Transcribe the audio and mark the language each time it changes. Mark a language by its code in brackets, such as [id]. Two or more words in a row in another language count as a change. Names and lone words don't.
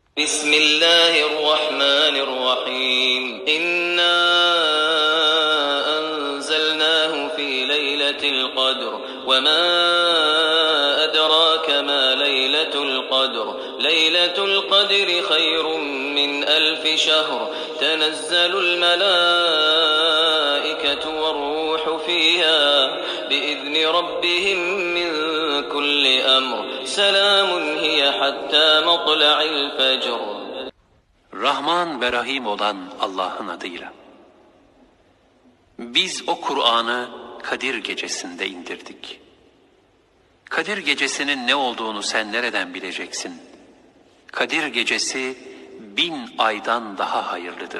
[ar] بسم الله الرحمن الرحيم إنا أنزلناه في ليلة القدر وما أدراك ما ليلة القدر ليلة القدر خير من 1000 شهر تنزل الملائكة والروح فيها بإذن ربهم من كل أمر سلام هي حتى مطلع الفجر. [tr] Rahman ve Rahim olan Allah'ın adıyla. Biz o Kur'an'ı Kadir Gecesi'nde indirdik. Kadir Gecesi'nin ne olduğunu sen nereden bileceksin? Kadir Gecesi 1000 aydan daha hayırlıdır.